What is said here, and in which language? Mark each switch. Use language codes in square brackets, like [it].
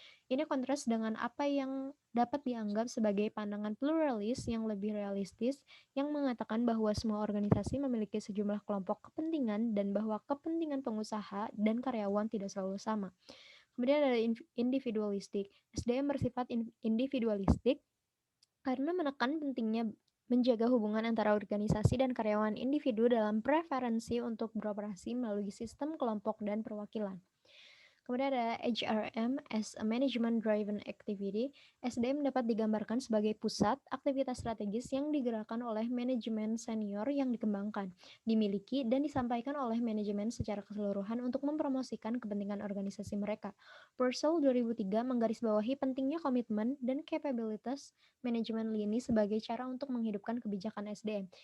[id] Ini kontras dengan apa yang dapat dianggap sebagai pandangan pluralis yang lebih realistis, yang mengatakan bahwa semua organisasi memiliki sejumlah kelompok kepentingan dan bahwa kepentingan pengusaha dan karyawan tidak selalu sama. Kemudian ada individualistik. SDM bersifat individualistik karena menekan pentingnya menjaga hubungan antara organisasi dan karyawan individu dalam preferensi untuk beroperasi melalui sistem kelompok dan perwakilan. Kemudian ada [en] HRM as a management driven activity. [id] SDM dapat digambarkan sebagai pusat aktivitas strategis yang digerakkan oleh manajemen senior yang dikembangkan, dimiliki, dan disampaikan oleh manajemen secara keseluruhan untuk mempromosikan kepentingan organisasi mereka. Purcell 2003 menggarisbawahi pentingnya komitmen dan kapabilitas manajemen lini sebagai cara untuk menghidupkan kebijakan SDM.